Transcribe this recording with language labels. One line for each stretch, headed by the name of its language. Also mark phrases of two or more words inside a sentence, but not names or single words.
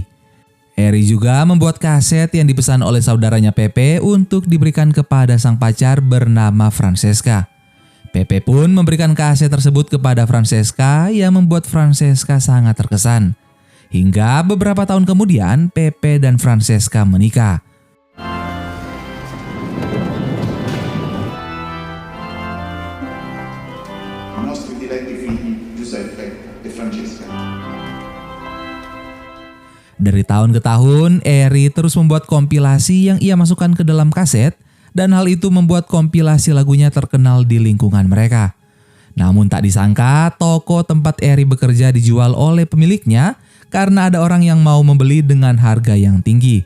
Indonesian: Eri juga membuat kaset yang dipesan oleh saudaranya Pepe untuk diberikan kepada sang pacar bernama Francesca. Pepe pun memberikan kaset tersebut kepada Francesca yang membuat Francesca sangat terkesan. Hingga beberapa tahun kemudian Pepe dan Francesca menikah.
Italian: I nostri diletti figli Giuseppe e Francesca.
Indonesian: Dari tahun ke tahun, Eri terus membuat kompilasi yang ia masukkan ke dalam kaset, dan hal itu membuat kompilasi lagunya terkenal di lingkungan mereka. Namun tak disangka, toko tempat Eri bekerja dijual oleh pemiliknya karena ada orang yang mau membeli dengan harga yang tinggi.